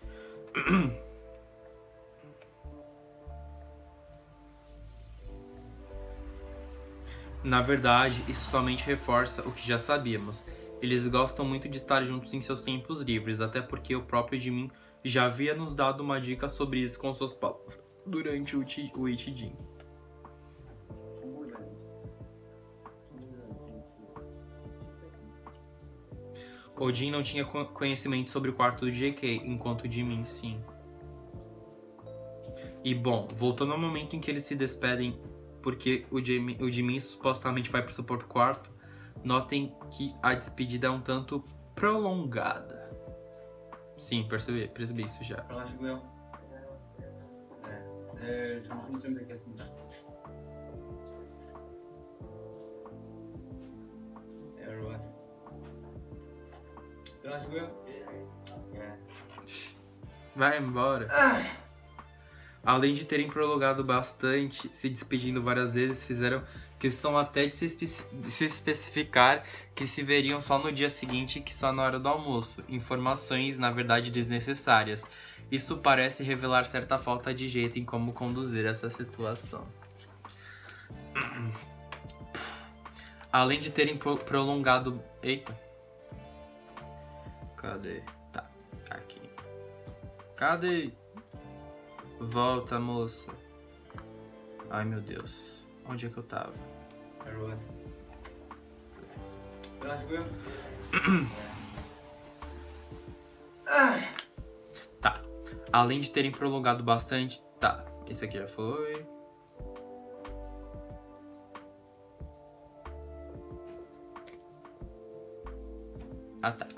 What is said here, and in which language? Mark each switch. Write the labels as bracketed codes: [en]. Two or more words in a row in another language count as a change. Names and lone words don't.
[pt] Na verdade, isso somente reforça o que já sabíamos. Eles gostam muito de estar juntos em seus tempos livres, até porque o próprio Jimin já havia nos dado uma dica sobre isso com suas palavras durante o Ichijin. [ko] 정보전 식사했습니다. [pt] O Jin não tinha conhecimento sobre o quarto do JK, enquanto o Jimin sim. E bom, voltando ao momento em que eles se despedem, porque o Jimin supostamente vai para o seu próprio quarto, notem que a despedida é um tanto prolongada. Sim, percebi isso já. [ko] 들어가시고요. 네, 내일 점심쯤 뵙겠습니다. 네, 여러분. 들어가시고요. 네. [pt] Vai embora. Além de terem prolongado bastante, se despedindo várias vezes, fizeram questão até de se especificar que se veriam só no dia seguinte que só na hora do almoço. Informações, na verdade, desnecessárias. Isso parece revelar certa falta de jeito em como conduzir essa situação. Além de terem prolongado... Eita. Cadê? Tá, aqui. Cadê? Volta, moça. Ai, meu Deus. Onde é que eu tava? [ko] 여러분. 들어가시고요. [pt] Tá. Além de terem prolongado bastante... Tá, isso aqui já foi. Ah, tá.